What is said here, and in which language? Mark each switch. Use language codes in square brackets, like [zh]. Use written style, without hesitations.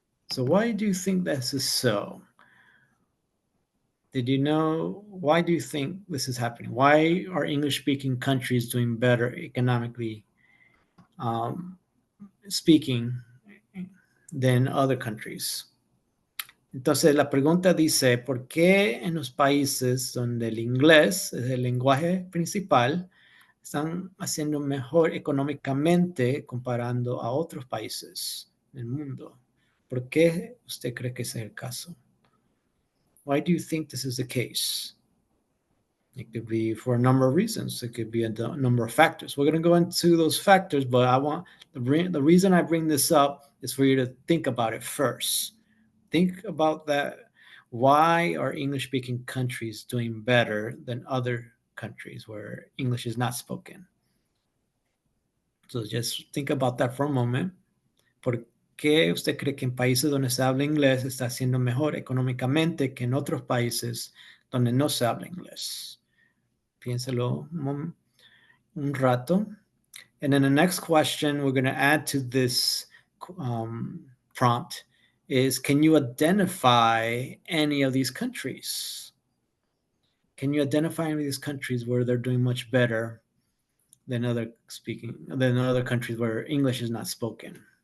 [en] So why do you think this is so? Did you know, why do you think this is happening? Why are English-speaking countries doing better economically speaking than other countries? [es] Entonces la pregunta dice, ¿por qué en los países donde el inglés es el lenguaje principal están haciendo mejor económicamente comparando a otros países del mundo? ¿Por qué usted cree que ese es el caso? [en] Why do you think this is the case? It could be for a number of reasons. It could be a number of factors. We're going to go into those factors, but I want the reason I bring this up is for you to think about it first. Think about that. Why are English-speaking countries doing better than other countries where English is not spoken? So just think about that for a moment. [es] ¿Por qué usted cree que en países donde se habla inglés está haciendo mejor económicamente que en otros países donde no se habla inglés? Piénselo un rato. [en] And then the next question we're going to add to this prompt is, can you identify any of these countries? Can you identify any of these countries where they're doing much better than other countries where English is not spoken?